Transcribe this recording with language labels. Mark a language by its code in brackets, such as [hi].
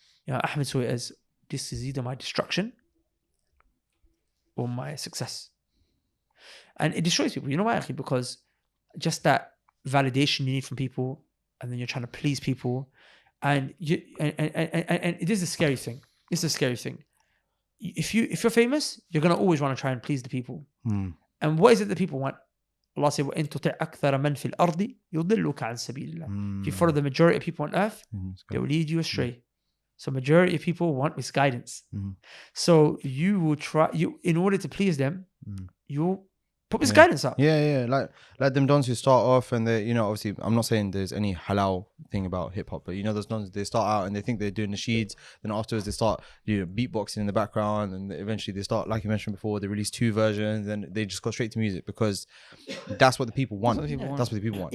[en] Yeah, Ahmed saw it as, this is either my destruction or my success. And it destroys people. You know why? Actually, because just that validation you need from people, and then you're trying to please people, and it is a scary thing. It's a scary thing. If you're famous, you're gonna always want to try and please the people. And what is it that people want? Allah said, [ar] وَإِن تُطِعْ أَكْثَرَ مَنْ فِي الْأَرْضِ يُضِلُّكَ عَنْ سَبِيلِ اللَّهِ. [en] If you follow the majority of people on earth, they will lead you astray. So majority of people want misguidance. So you will try, in order to please them, you'll Put this guidance out. Yeah. Like them dons who start off and they, obviously, I'm not saying there's any halal thing about hip hop, but those dons, they start out and they think they're doing nasheeds, then afterwards they start beatboxing in the background, and eventually they start, like you mentioned before, they release 2 versions, and they just go straight to music because that's what the people want. That's what the people want.